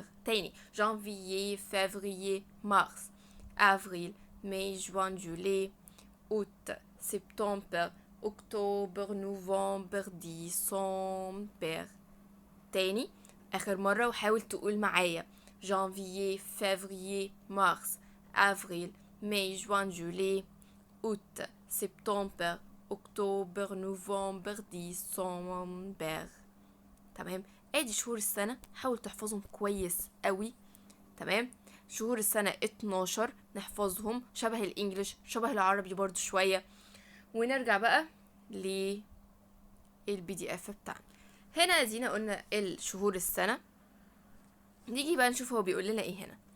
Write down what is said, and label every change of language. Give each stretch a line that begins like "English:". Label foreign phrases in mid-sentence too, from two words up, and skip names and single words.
French: تاني janvier février mars avril mai juin juillet août septembre octobre novembre décembre.
Arabic: تاني اخر مرة وحاول تقول معايا.
French: janvier février mars avril mai juin juillet août septembre octobre novembre décembre.
Arabic: تمام، ادي شهور السنة، حاول تحفظهم كويس قوي. تمام، شهور السنة 12 نحفظهم شبه الانجليش شبه العربي برضو شوية. ونرجع بقى للبي دي اف بتاعنا. هنا ادينا قلنا الشهور السنة، نيجي بقى نشوف هو بيقول لنا ايه هنا.